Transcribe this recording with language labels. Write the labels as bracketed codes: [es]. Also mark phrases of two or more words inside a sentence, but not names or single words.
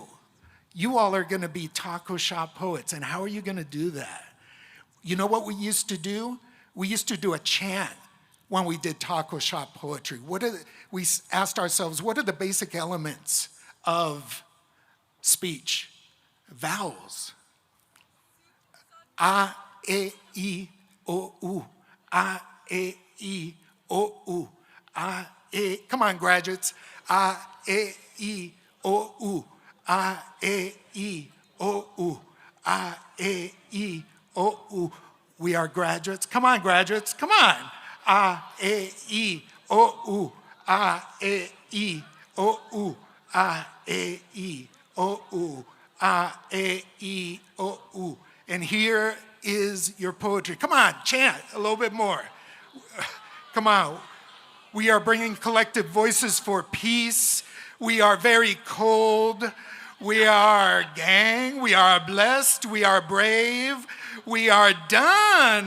[en] You all are gonna be taco shop poets, and how are you gonna do that? You know what we used to do? We used to do a chant when we did taco shop poetry. We asked ourselves, what are the basic elements of speech? Vowels. A, E, O, U. A, E, O, U. A, come on, graduates. A, E, O, U. A, E, O, U. A, E, O, U. We are graduates. Come on, graduates. Come on. A, E, O, U. A, E, O, U. A, E, O, U. A, E, O, U. And here is your poetry. Come on, chant a little bit more. Come on. We are bringing collective voices for peace. We are very cold. We are gang. We are blessed. We are brave. We are done.